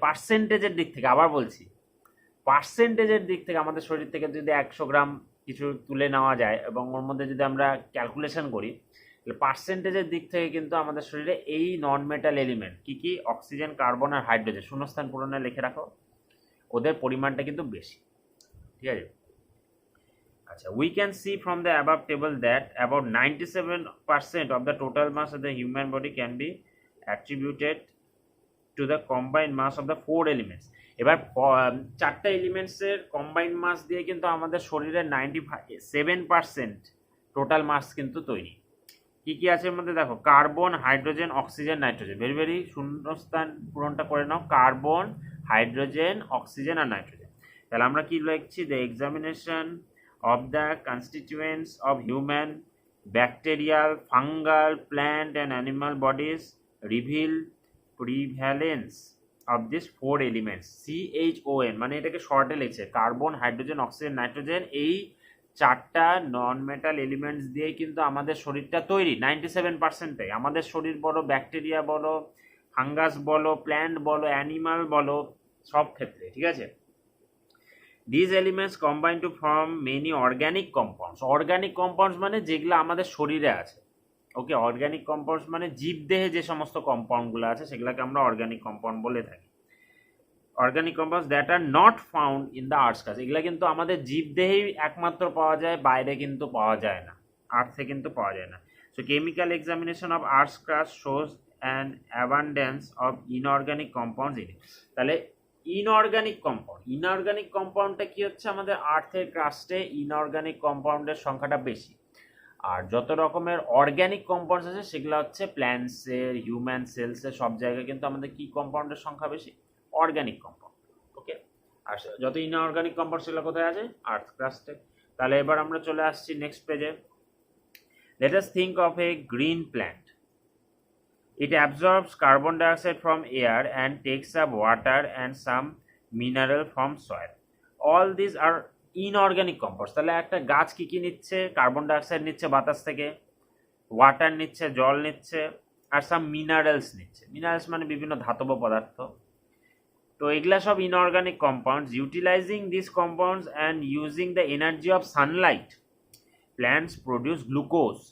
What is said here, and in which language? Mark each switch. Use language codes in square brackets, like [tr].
[bn] পার্সেন্টেজের দিক থেকে আবার বলছি, পার্সেন্টেজের দিক থেকে আমাদের শরীর থেকে যদি 100 গ্রাম কিছু তুলে নেওয়া যায় এবং ওর মধ্যে যদি আমরা ক্যালকুলেশন করি, তাহলে পার্সেন্টেজের দিক থেকে কিন্তু আমাদের শরীরে এই নন মেটাল এলিমেন্ট কি কি, অক্সিজেন, কার্বন আর হাইড্রোজেন শূন্যস্থান পূরণে লিখে রাখো, ওদের পরিমাণটা কিন্তু বেশি। ঠিক আছে, আচ্ছা, [en] we can see from the above table that about 97% of the total mass of the human body can be attributed to the combined mass of the four elements. [bn] এবার চারটা এলিমেন্টসের কম্বাইন্ড মাস দিয়ে কিন্তু আমাদের শরীরের 97% টোটাল মাস কিন্তু তৈরি। কি কি আছে এর মধ্যে দেখো, carbon, hydrogen, oxygen, nitrogen. Very very শূন্যস্থান পূরণটা করে নাও, কার্বন, হাইড্রোজেন, অক্সিজেন আর নাইট্রোজেন। তাহলে আমরা কি লিখছি, [en] The examination of the constituents of human, bacterial, fungal, plant and animal bodies reveal prevalence of these four elements. [bn] CHON মানে এটাকে শর্টে লিখছে, কার্বন, হাইড্রোজেন, অক্সিজেন, নাইট্রোজেন। এই চারটা নন মেটাল এলিমেন্টস দিয়ে কিন্তু আমাদের শরীরটা তৈরি 97%। আমাদের শরীর বলো, ব্যাকটেরিয়া বলো, ফাঙ্গাস বলো, প্ল্যান্ট বলো, অ্যানিমাল বলো, সব ক্ষেত্রে। ঠিক আছে, [en] these elements combine to form many organic compounds. [bn] Organic compounds মানে যেগুলো আমাদের শরীরে আছে। ওকে, অর্গানিক কম্পাউন্ডস মানে জীবদেহে যে সমস্ত কম্পাউন্ডগুলো আছে সেগুলোকে আমরা অর্গানিক কম্পাউন্ড বলে থাকি। [en] organic compounds that are not found in the earth's crust, [bn] এগুলো কিন্তু আমাদের জীবদেহেই একমাত্র পাওয়া যায়, বাইরে কিন্তু পাওয়া যায় না, আর্থে কিন্তু পাওয়া যায় না। [en] So chemical examination of earth's crust shows an abundance of inorganic compounds in it. [bn] তাহলে ইনঅর্গানিক কম্পাউন্ড, ইনঅর্গানিক কম্পাউন্ডটা কি হচ্ছে, আমাদের আর্থের ক্রাস্টে ইনঅর্গানিক কম্পাউন্ডের সংখ্যাটা বেশি। আর যত রকমের অর্গানিক কম্পাউন্ডস আছে সেগুলো হচ্ছে প্ল্যান্টসের, হিউম্যান সেলসের, সব জায়গায় কিন্তু আমাদের কি কম্পাউন্ডের সংখ্যা বেশি, অর্গানিক কম্পাউন্ড। ওকে, আর যত ইনঅর্গানিক কম্পাউন্ড সেগুলো কোথায় আছে, আর্থ ক্রাস্টে। তাহলে এবার আমরা চলে আসছি নেক্সট পেজে। [en] Let us think of a green plant. It absorbs carbon dioxide from air and takes up water and some mineral from soil. All these are inorganic compounds. [bn] তাহলে একটা গাছ কি কি নিচ্ছে, কার্বন ডাইঅক্সাইড নিচ্ছে বাতাস থেকে, ওয়াটার নিচ্ছে, জল নিচ্ছে, আর সাম মিনারেলস নিচ্ছে। মিনারেলস মানে বিভিন্ন ধাতব পদার্থ। তো এগুলা সব inorganic compounds. [en] Utilising this compounds and using the energy of sunlight, plants produce glucose.